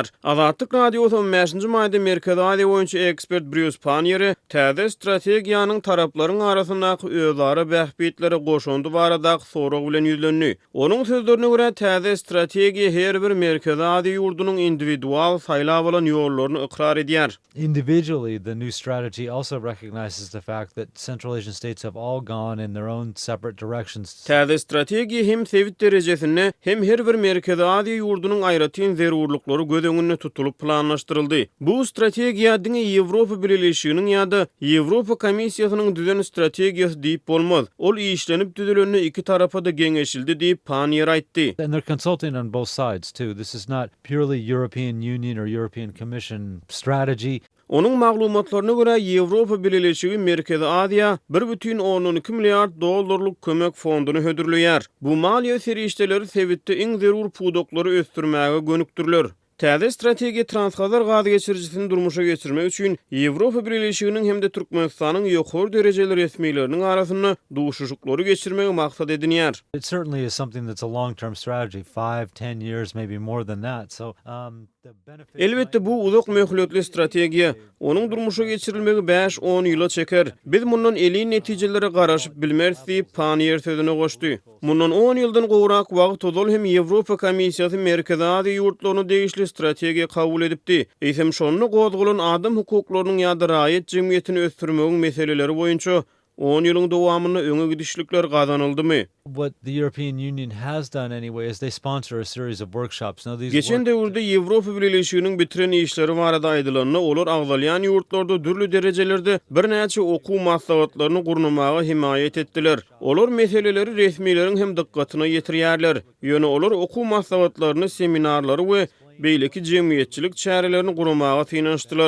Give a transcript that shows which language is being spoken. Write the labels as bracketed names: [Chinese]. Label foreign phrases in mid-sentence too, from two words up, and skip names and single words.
[Turkmen] Azatlyk radiosu 15-nji maýda Merkezi Aziýa boýunça ekspert Bruce Pannier täze strategiýanyň taraplaryň arasyndaky özara bähbetleri goşundy baradaky sorag bilen ýüzlenýär. Onuň sözlerine görä täze strategiýa her bir Merkezi Aziýa ýurdunyň individual saýlap bolan ýollaryny ikrar edýär. [English] Individually, the new strategy also recognizes the fact that Central Asian states have all gone in their own separate directions. [Turkmen] Täze strategiýa hem Sewit derejesinde hem her bir Merkezi Aziýa ýurdunyň aýratyn zerurlyklary göz öňünde tutulup planlaşdyryldy. Bu strategiýa diňe Ýewropa Birleşiginiň ýa-da Ýewropa Komissiýasynyň düzen strategiýasy diýip bolmaz. Ol işlenip düzelenne iki tarafa da geňeşildi diýip Pannier aýtdy. [English] And they're consulting on both sides too. This is not purely European Union or European Commission strategy. [Turkmen] Onuň maglumatlaryna görä Ýewropa Birleşigi Merkezi Aziýa 1,12 milliard dollarlyk kömek fonduny hödürleýär. Bu maliýe serişdeleri Sewitde iň zerur pudoklary ösdürmäge gönükdirler. Täze strategiýa transkazar gazy geçiricisini durmuşa geçirmek üçin Ýewropa Birleşiginiň hemde Türkmenistanyň ýokary derejeli resmiýetleriniň arasyna duşuşuklary geçirmegi maksat edinýär. [English] It certainly is something that's a long-term strategy, 5-10 years, maybe more than that. So, the benefit. [Turkmen] Elbette bu uzak möhletli strategiýa, onuň durmuşa geçirilmegi 5-10 ýyla çeker. Biz mundan eli netijelere garaşyp bilmeris diýip Pannier sözüne goşdy. Mundan 10 ýyldan gowrak wagt ozal hem Ýewropa Komissiýasy Merkezi Aziýa ýurtlaryny degişli strategiýa kabul edipdi. Eýsem şonu gozgulan adam hukuklarynyň ýa-da raýat jemgyýetini ösdürmegiň meseleleri boýunça 10 ýylyň dowamyna öňe gidişlikler gazanyldymy? [English] What the European Union has done anyway is they sponsor a series of workshops. Now these [Turkmen] Geçen döwürde Ýewropa Birleşiginiň bitiren işleri barada aýdylanyna olar agzalýan ýurtlarda dürli derejelerde bir näçe okuw maslahatlaryny gurnamaga himayet etdiler. Olar meseleleri resmiýetlerin hem dikkatyna ýetirýärler. Ýöne olar okuw maslahatlaryny, seminarlary we beýleki jemgyýetçilik çärelerini guramaga finanşdylar.